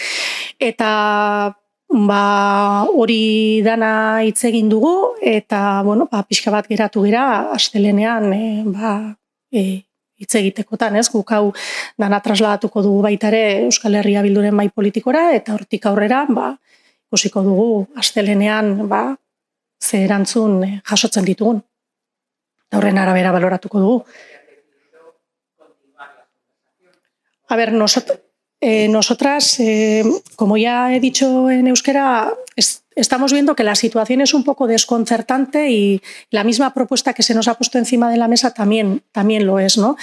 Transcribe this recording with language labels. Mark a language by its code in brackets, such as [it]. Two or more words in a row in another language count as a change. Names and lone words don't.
[eu] Eta hori dana hitz egin dugu, eta pixka bat geratu gera astelenean hitz egitekotan, ez? Guk hau dana trasladatuko dugu baita ere Euskal Herria Bilduren mahai politikora, eta hortik aurrera, ikusiko dugu astelenean ze erantzun jasotzen ditugun. Horren arabera baloratuko dugu. [es] A ver, nosotras, como ya he dicho en euskera, estamos viendo que la situación es un poco desconcertante y la misma propuesta que se nos ha puesto encima de la mesa también lo es, ¿no?